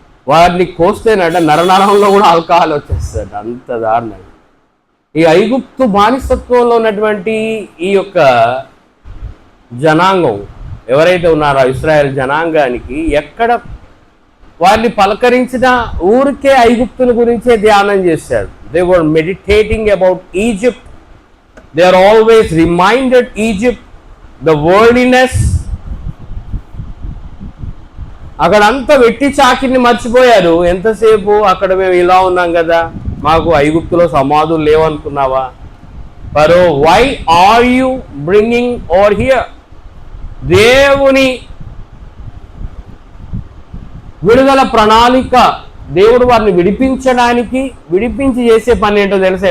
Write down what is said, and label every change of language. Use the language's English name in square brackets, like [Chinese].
[Telugu] వారిని కోస్తేనట నరనరంలో కూడా ఆల్కహాల్ వచ్చేస్తాడు. అంత దారుణం. ఈ ఐగుప్తు బానిసత్వంలో ఉన్నటువంటి ఈ యొక్క జనాంగం ఎవరైతే ఉన్నారో ఇశ్రాయేల్ జనాంగానికి ఎక్కడ వారిని పలకరించిన ఊరికే ఐగుప్తుల గురించే ధ్యానం చేశారు. [English] They were meditating about Egypt. They are always reminded Egypt, the worldliness. [Telugu] అక్కడంతా వెట్టి చాకిరిని మర్చిపోయారు. ఎంతసేపు అక్కడ మేము ఇలా ఉన్నాం కదా, మాకు ఐగుప్తులో సమాధులు లేవనుకున్నావా? [English] Pharaoh, why are you bringing over here? [Telugu] దేవుని విడుదల ప్రణాళిక, దేవుడు వారిని విడిపించి చేసే పని ఏంటో తెలుసా?